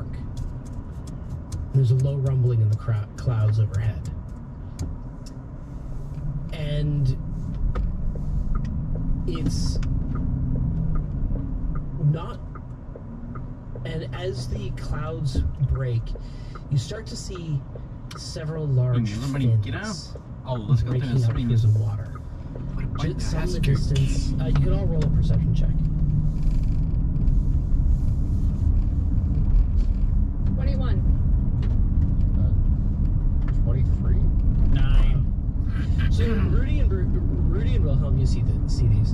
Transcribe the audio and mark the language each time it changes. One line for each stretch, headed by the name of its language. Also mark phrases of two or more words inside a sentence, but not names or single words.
English: There's a low rumbling in the clouds overhead. And it's not... And as the clouds break, you start to see several large fins
Norwegian: Alle skal til
English: breaking
Norwegian: venstre
English: out
Norwegian: linje.
English: pools of water. Just some in the distance. You can all roll a perception check. 21. 23. 9. So Rudy and Wilhelm, you see these.